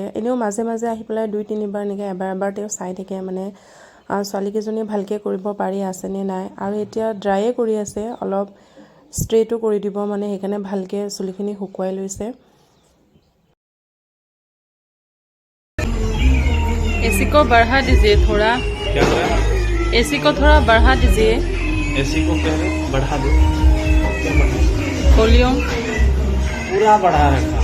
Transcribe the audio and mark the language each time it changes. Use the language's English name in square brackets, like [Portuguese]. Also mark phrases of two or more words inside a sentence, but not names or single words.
[Assamese] এনেও মাজে মাজে আহি পেলাই 2-3বাৰ এনেকৈ এবাৰ তেওঁ চাই থাকে, মানে ছোৱালীকেইজনী ভালকৈ কৰিব পাৰি আছেনে নাই। আৰু এতিয়া ড্ৰায়ে কৰি আছে, অলপ ষ্ট্ৰেটো কৰি দিব, মানে সেইকাৰণে ভালকৈ চুলিখিনি শুকুৱাই লৈছে। [Hindi] एसी को बढ़ा दीजिए थोड़ा। क्या हो रहा है? एसी को थोड़ा बढ़ा दीजिए। एसी को कह रहे बढ़ा दो, क्या बढ़ा? वॉल्यूम पूरा बढ़ा रखा।